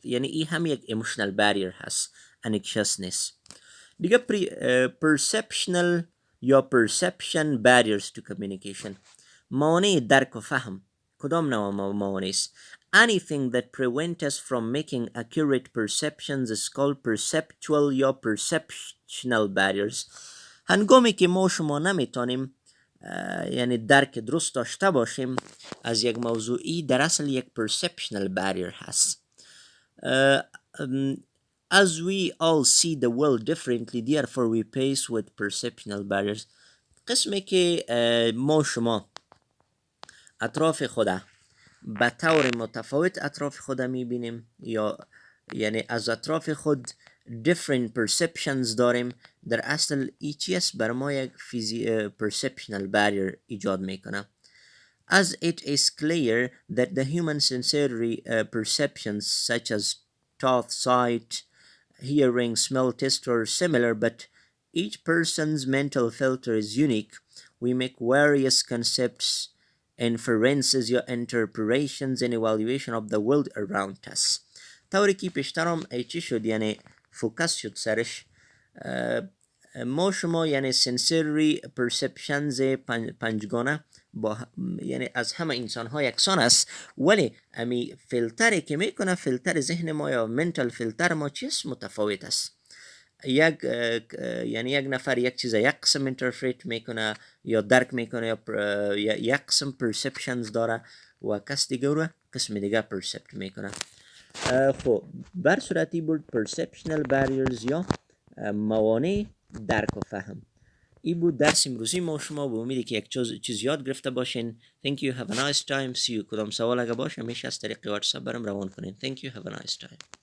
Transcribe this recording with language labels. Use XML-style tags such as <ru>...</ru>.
<fa>یعنی این هم یک emotional barrier هست anxiousness.</fa> <en>دیگه perceptional یا perception barriers to communication.</en> <fa>موانع درک و فهم کدام نوع موانع است؟</fa> <en>anything that prevent us from making accurate perceptions is called perceptual یا perceptional barriers.</en> <fa>هنگامی که ما شما نمیتونیم یعنی درک درست داشته باشیم از یک موضوعی در اصل یک perceptional barrier هست.</fa> <en>As we all see the world differently, therefore we face with perceptional barriers.</en> <fa>قسمی که ما شما اطراف خود به طور متفاوت اطراف خود میبینیم، یا یعنی از اطراف خود</fa> <en>different perceptions</en> <fa>داریم، در اصل ای چیز بر ما یک perceptional barrier ایجاد میکنه.</fa> <en>As it is clear that the human sensory perceptions such as touch, sight, hearing, smell, taste are similar, but each person's mental filter is unique. We make various concepts, inferences یا interpretations and evaluation of the world around us.</en> <fa>طوری که پیشترم چی شد، یعنی فوکس شد سرش، ما شما یعنی sensory perceptions پنجگانه با یعنی از همه انسان ها یکسان است، ولی امی فیلتری که میکنه، فیلتر ذهن ما یا منتال فیلتر ما چیست متفاوت است. یعنی یک نفر یک چیز یک قسم انترپریت میکنه یا درک میکنه یا یک قسم پرسپشنز داره و کس دیگه رو قسم دیگه پرسپت میکنه. خب بر صورتی بود perceptional barriers یا موانع درک و فهم. این بود درس امروزی ما شما، به امیدی که یک چیز یاد گرفته باشین.</fa> <en>Thank you, have a nice time, see you.</en> <fa>کدام سوال اگه باشه میشه از طریق واتساپ برام روان کنین.</fa> <en>Thank you, have a nice time.</en>